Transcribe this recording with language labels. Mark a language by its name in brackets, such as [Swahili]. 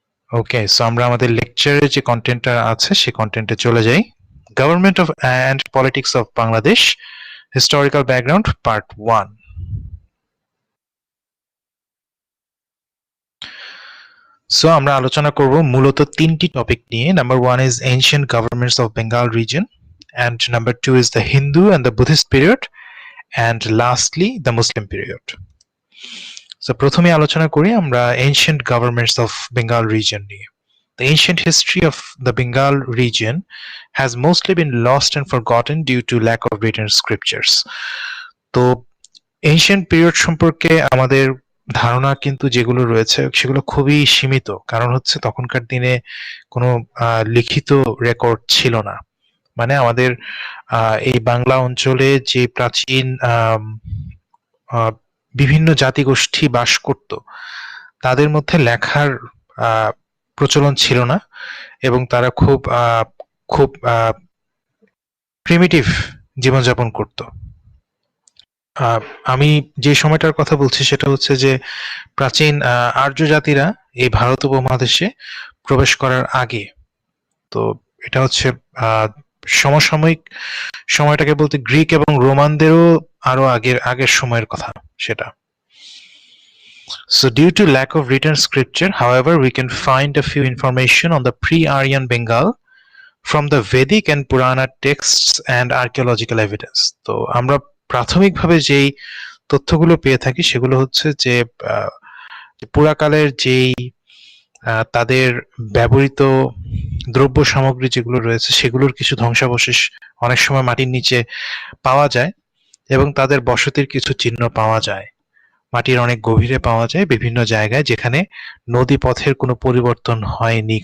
[Bangla] ওকে, so আমরা আমাদের লেকচারের যে কন্টেন্টটা আছে সেই কন্টেন্টে চলে যাই। [English] Government of and politics of Bangladesh, historical background, part 1। [Bangla] So আমরা আলোচনা করব মূলত তিনটি টপিক নিয়ে। [English] Number 1 is ancient governments of Bengal region, and number 2 is the Hindu and the Buddhist period, and lastly the Muslim period. [Bangla] So প্রথমে আলোচনা করি আমরা [English] ancient governments of Bengal region [Bangla] নিয়ে। [English] The ancient history of the Bengal region has mostly been lost and forgotten due to lack of written scriptures. [Bangla] তো ancient period সম্পর্কে আমাদের ধারণা কিন্তু যেগুলো রয়েছে সেগুলো খুবই সীমিত, কারণ হচ্ছে তখনকার দিনে কোনো লিখিত রেকর্ড ছিল না। মানে আমাদের এই বাংলা অঞ্চলে যে প্রাচীন বিভিন্ন জাতিগোষ্ঠী বাস করত, তাদের মধ্যে লেখার প্রচলন ছিল না এবং তারা খুব প্রিমিটিভ জীবনযাপন করত। আমি যে সময়টার কথা বলছি সেটা হচ্ছে যে প্রাচীন আর্য জাতিরা এই ভারত উপমহাদেশে প্রবেশ করার আগে। তো এটা হচ্ছে সমসাময়িক সময়টাকে বলতে গ্রিক এবং রোমানদেরও আরো আগের সময়ের কথা সেটা। [English] So due to lack of written scripture, however, we can find a few information on the pre-Aryan Bengal from the Vedic and Purana texts and archaeological evidence. [Bangla] তো আমরা প্রাথমিকভাবে যেই তথ্যগুলো পেয়ে থাকি সেগুলো হচ্ছে যে পুরাকালের যেই তাদের ব্যবহৃত দ্রব্য সামগ্রী যেগুলো রয়েছে সেগুলোর কিছু ধ্বংসাবশেষ অনেক সময় মাটির নিচে পাওয়া যায় এবং তাদের বসতির কিছু চিহ্ন পাওয়া যায় মাটির অনেক গভীরে পাওয়া যায় বিভিন্ন জায়গায়, যেখানে নদী পথের কোনো পরিবর্তন হয়নি।